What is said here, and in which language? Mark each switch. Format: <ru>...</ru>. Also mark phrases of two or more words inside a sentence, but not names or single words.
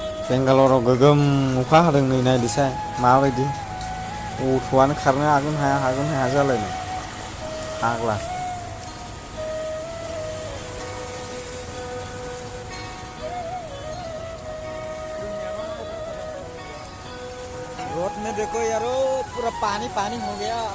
<brx>बेंगालराव गोगोम अखा हादों नै नायदोसाय माबायदि अट'आनो खारनो हागोन हाया जालायनाय फाग्ला।</brx> <hi>रोड में देखो यारो पूरा पानी पानी हो गया।</hi>